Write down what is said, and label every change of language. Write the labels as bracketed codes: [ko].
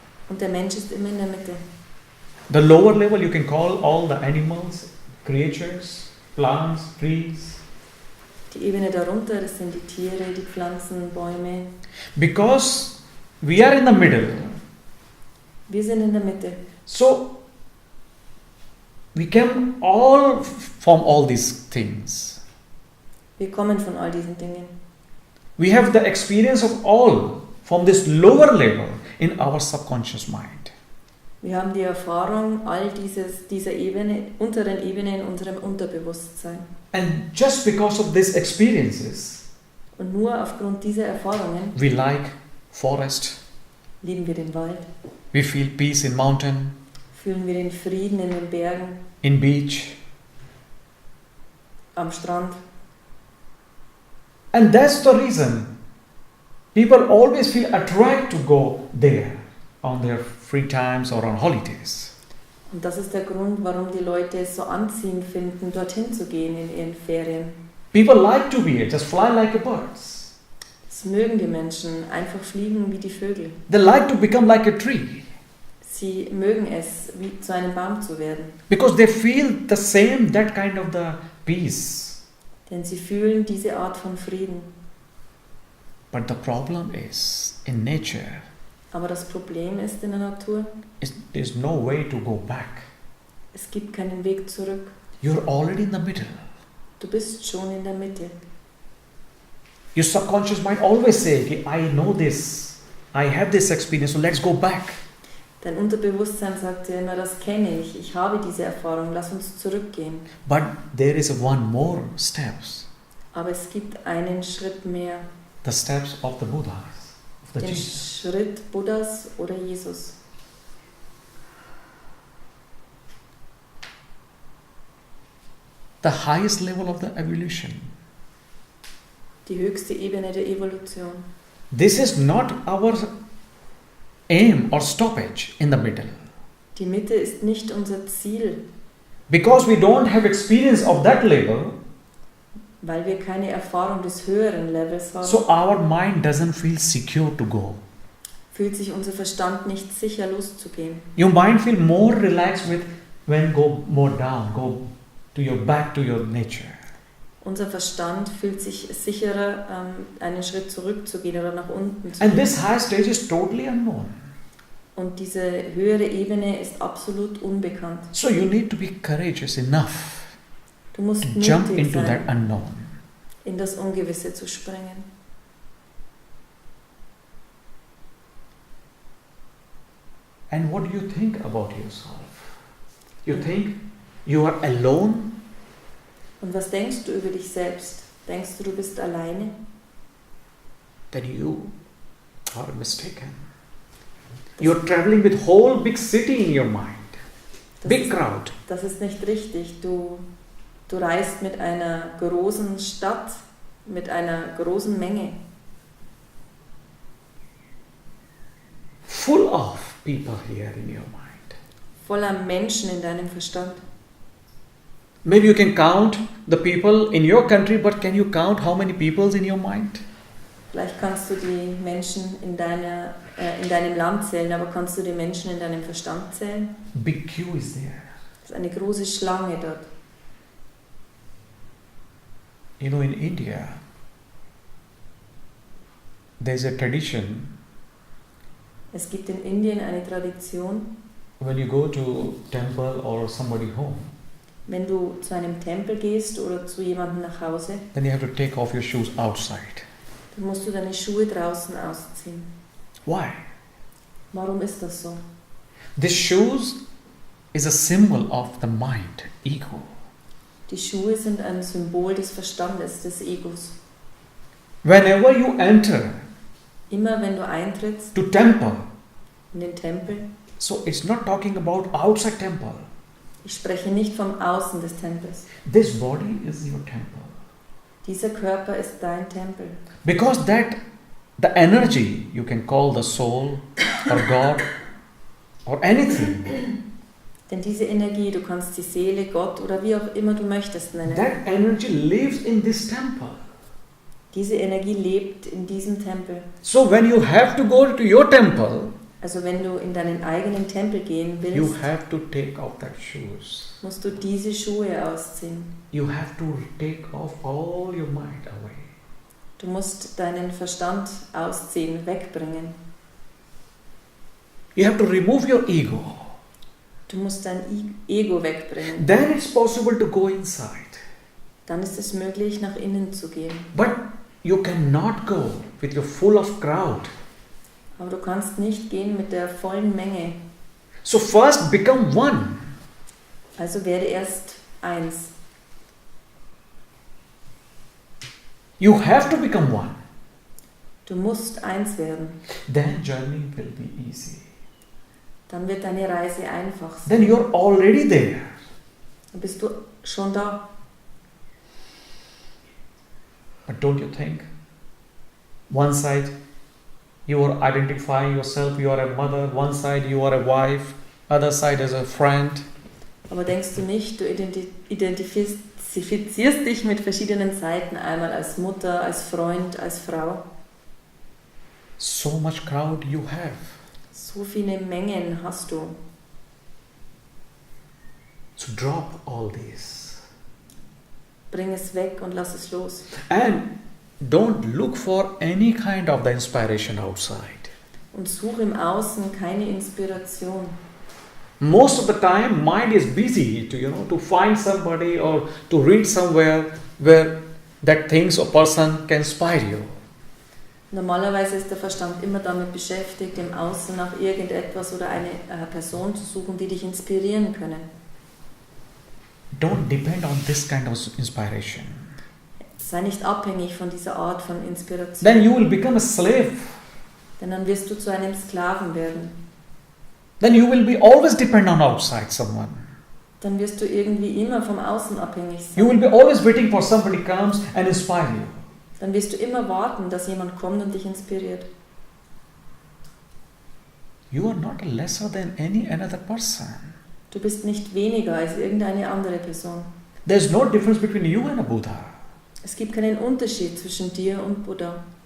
[de] Und der Mensch ist immer in der Mitte. [en] The lower level you can call all the animals, creatures, plants, trees. [de] Die Ebene darunter, das sind die Tiere, die Pflanzen, Bäume. [en] Because we are in the middle. [de] Wir sind in der Mitte. [en] So we can all from all these things. [de] Wir kommen von all diesen Dingen. [en] We have the experience of all from this lower level in our subconscious mind. [de] Wir haben die Erfahrung all dieser Ebene, unteren Ebene in unserem Unterbewusstsein. [en] And just because of these experiences, [de] Und nur aufgrund dieser Erfahrungen [en] we like forest, [de] lieben wir den Wald, [en] we feel peace in mountain, [de] fühlen wir den Frieden in den Bergen, [en] in beach. [de] am Strand. [en] And that's the reason people always feel attracted to go there on their free times or on holidays. [de] Und das ist der Grund, warum die Leute es so anziehend finden, dorthin zu gehen in ihren Ferien. [en] People like to be here, just fly like a birds. [de] Das mögen die Menschen, einfach fliegen wie die Vögel. [en] They like to become like a tree [de] Sie mögen es, wie zu einem Baum zu werden. [en] because they feel the same, that kind of the peace. [de] Denn sie fühlen diese Art von Frieden. [en] But the problem is, in nature, [de] Aber das Problem ist in der Natur, [en] there's no way to go back. [de] es gibt keinen Weg zurück. [en] You're already in the middle. [de] Du bist schon in der Mitte. [en] Your subconscious mind always say, "Okay, I know this, I have this experience, so let's go back." [de] Dein Unterbewusstsein sagt dir immer, das kenne ich habe diese Erfahrung, lass uns zurückgehen. [en] But there is one more steps, [de] Aber es gibt einen Schritt mehr, [en] the steps of the Buddhas, of the [de] den [en] Jesus. [de] Schritt Buddhas oder Jesus. [en] The highest level of the evolution. [de] Die höchste Ebene der Evolution. [en] This is not our aim or stoppage in the middle. [de] Die Mitte ist nicht unser Ziel, [en] Because we don't have experience of that level, [de] weil wir keine Erfahrung des höheren Levels haben. [en] so our mind doesn't feel secure to go. [de] Fühlt sich unser Verstand nicht sicher loszugehen. [en] Your mind feel more relaxed with when go more down, go to your back to your nature. [de] Unser Verstand fühlt sich sicherer, einen Schritt zurückzugehen oder nach unten zu [en] And [de] gehen. [en] this high stage is totally unknown. [de] Und diese höhere Ebene ist absolut unbekannt. [en] So you need to be courageous enough [de] Du musst [en] to jump [de] mutig [en] into that [de] sein, [en] unknown. [de] in das Ungewisse zu springen. [en] And what do you think about yourself? You think you are alone? [de] Und was denkst du über dich selbst? Denkst du, du bist alleine? [en] Then you are mistaken. You're traveling with whole big city in your mind. Big crowd. [de] Das ist nicht richtig. Du reist mit einer großen Stadt, mit einer großen Menge. [en] Full of people here in your mind. [de] Voller Menschen in deinem Verstand. [en] Maybe you can count the people in your country, but can you count how many people's in your mind? [de] Vielleicht kannst du die Menschen in deinem Land zählen, aber kannst du die Menschen in deinem Verstand zählen? [en] Big queue is there. [de] Es ist eine große Schlange dort. [en] You know, in India, there's a tradition. [de] Es gibt in Indien eine Tradition, [en] When you go to temple or somebody home, [de] wenn du zu einem Tempel gehst oder zu jemandem nach Hause, [en] then you have to take off your shoes outside. [de] dann musst du deine Schuhe draußen ausziehen. [en] Why? [de] Warum ist das so? [en] This shoes is a symbol of the mind, ego. [de] Die Schuhe sind ein Symbol des Verstandes, des Egos. [en] Whenever you enter [de] Immer wenn du eintrittst [en] to temple, [de] in den Tempel, [en] so it's not talking about outside temple. [de] ich spreche nicht vom Außen des Tempels. [en] This body is your temple. [de] Dieser Körper ist dein Tempel. [en] Because that, the energy, you can call the soul or God or anything. [de] Denn diese Energie, du kannst die Seele, Gott oder wie auch immer du möchtest nennen. [en] That energy lives in this temple. [de] Diese Energie lebt in diesem Tempel. [en] So when you have to go to your temple, [de] Also wenn du in deinen eigenen Tempel gehen willst, [en] you have to take off that shoes. [de] musst du diese Schuhe ausziehen. [en] You have to take off all your mind away. [de] Du musst deinen Verstand ausziehen, wegbringen. [en] You have to remove your ego. [de] Du musst dein Ego wegbringen. [en] Then it's possible to go inside. [de] Dann ist es möglich, nach innen zu gehen. [en] But you cannot go with your full of crowd. [de] Aber du kannst nicht gehen mit der vollen Menge. [en] So first become one. [de] Also werde erst eins. [en] You have to become one. [de] Du musst eins werden. [en] Then journey will be easy. [de] Dann wird deine Reise einfach sein. [en] Then you're already there. [de] Dann bist du schon da. [en] But don't you think? One side you are identifying yourself, you are a mother. One side you are a wife. Other side as a friend. [de] Aber denkst du nicht, du identifizierst dich mit verschiedenen Seiten, einmal als Mutter, als Freund, als Frau. [en] So much crowd you have. [de] So viele Mengen hast du. [en] So drop all this. [de] Bring es weg und lass es los. [en] And don't look for any kind of the inspiration outside. [de] Und such im Außen keine Inspiration. [en] Most of the time mind is busy to find somebody or to read somewhere where that things or person can inspire you. [de] Normalerweise ist der Verstand immer damit beschäftigt, im Außen nach irgendetwas oder eine Person zu suchen, die dich inspirieren können. [en] Don't depend on this kind of inspiration. [de] Sei nicht abhängig von dieser Art von Inspiration. [en] Then you will become a slave. [de] Denn dann wirst du zu einem Sklaven werden. [en] Then you will be always depend on outside someone. [de] Dann wirst du irgendwie immer vom Außen abhängig sein. [en] You will be always waiting for somebody comes and inspire you. [de] Dann wirst du immer warten, dass jemand kommt und dich inspiriert. [en] You are not lesser than any another person. [de] Du bist nicht weniger als irgendeine andere Person. [en] There is no difference between you and a Buddha. [de] Es gibt keinen Unterschied zwischen dir und Buddha.